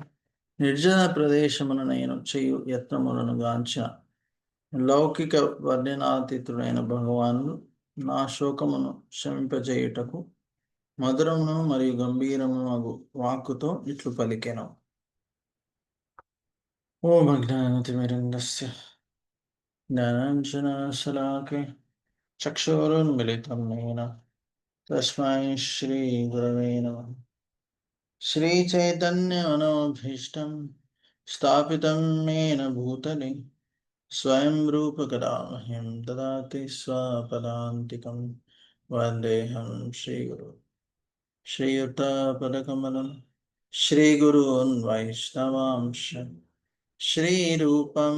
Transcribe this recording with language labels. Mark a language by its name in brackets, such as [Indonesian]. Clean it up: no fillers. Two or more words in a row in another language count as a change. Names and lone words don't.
[Telugu] నిర్జన ప్రదేశమున నేను చేయు యత్నములను గాంచిన లౌకిక వర్ణనాతీతుడైన భగవానుడు నా శోకమును శమింపజేయుటకు మధురమును మరియు గంభీరమును వాక్కుతో ఇట్లు పలికెను. [Sanskrit] ఓం అజ్ఞానతిమిరంధస్య జ్ఞానాంజనశలాకై చక్షురున్మిలితం येन తస్మై శ్రీ గురవే నమః. श्रीचैतन्यमनोभीष्टं स्थापितं येन भूतले स्वयं रूपकदा मह्यं ददाति स्वपदान्तिकं वन्देऽहं श्रीगुरुं श्रीयुतपदकमलं श्रीगुरून् वैष्णवांश श्रीरूपं